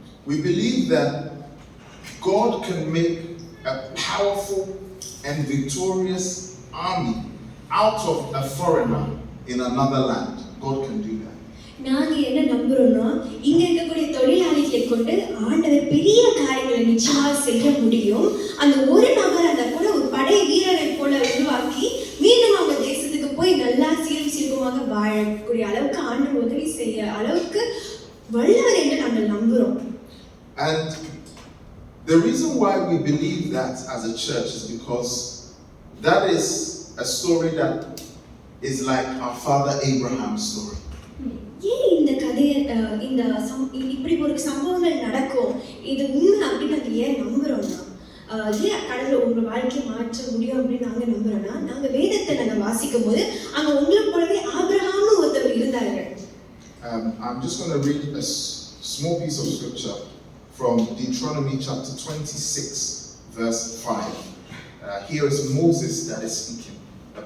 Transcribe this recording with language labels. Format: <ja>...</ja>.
<en>We believe that God can make a powerful and victorious army out of a foreigner in another land. God can do that.</en> <ta>நாங்க என்ன நம்புறோம்னா, இங்க இருக்கக்கூடிய தொழிலாளிகளை கொண்டு ஆண்டவர் பெரிய காரியங்களை நிச்சயமா செய்ய முடியும். அந்த ஒரு நபர் அந்த கூட ஒரு படை வீரரை போல உருவாக்கி மீண்டும் அவங்க தேசத்துக்கு போய் நல்லா சீரும் சிறப்புமாக வாழக்கூடிய அளவுக்கு ஆண்டவர் உதவி செய்ய அளவுக்கு வல்லவர் என்று நாங்கள் நம்புறோம்.</ta> <en>And the reason why we believe that as a church is because that is a story that is like our father Abraham's story.</en> <ta>ஏன் இந்த கதையை இப்படி ஒரு சம்பவங்கள் நடக்கும், இது உண்மை அப்படின்னு நாங்க ஏன் நம்புறோம்னா, ஏன் கடவுள் உங்க வாழ்க்கையை மாற்ற முடியும் அப்படின்னு நாங்க நம்புறோம்னா, நாங்க வேதத்தை நாங்க வாசிக்கும் போது அங்க உங்களை போலவே ஆபிரகாம்னு ஒருத்தர் இருந்தாரு.</ta> <en>I'm just going to read a small piece of scripture from Deuteronomy chapter 26 verse 5. Here is Moses that is speaking, the</en>